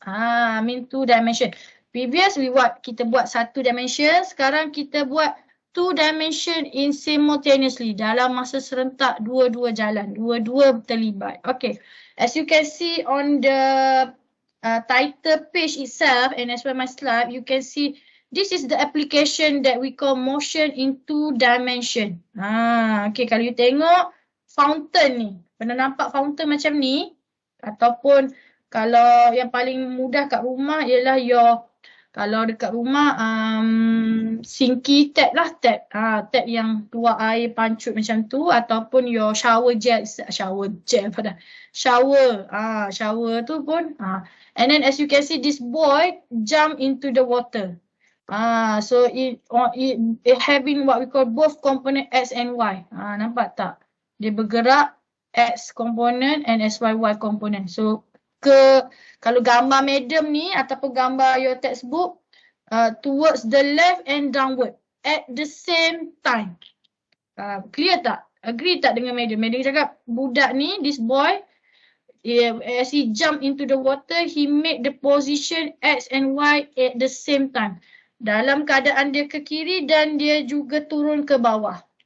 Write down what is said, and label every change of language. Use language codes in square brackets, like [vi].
[en] I mean 2 dimension. [ms] Previous kita buat 1 dimension, sekarang kita buat 2 dimension [en] in simultaneously, [ms] dalam masa serentak dua-dua jalan, dua-dua terlibat. [en] Okay, as you can see on the title page itself and as well my slide, you can see this is the application that we call motion in 2 dimension. [ms] Okay, kalau you tengok fountain ni, pernah nampak fountain macam ni? Ataupun kalau yang paling mudah kat rumah ialah kalau dekat rumah sinky tap lah, tap yang keluar air pancut macam tu, ataupun your shower tu pun. [en] And then as you can see, this boy jump into the water. So it having what we call both component X and Y. [ms] Nampak tak? Dia bergerak X component [en] and SYY component. So [ms] kalau gambar medium ni ataupun gambar [en] your textbook, towards the left and downward at the same time. Clear tak? Agree [ms] tak dengan medium? Medium cakap budak ni, [en] this boy, as he jump into the water, he make the position X and Y at the same time. [ms] Dalam keadaan dia ke kiri dan dia juga turun ke bawah.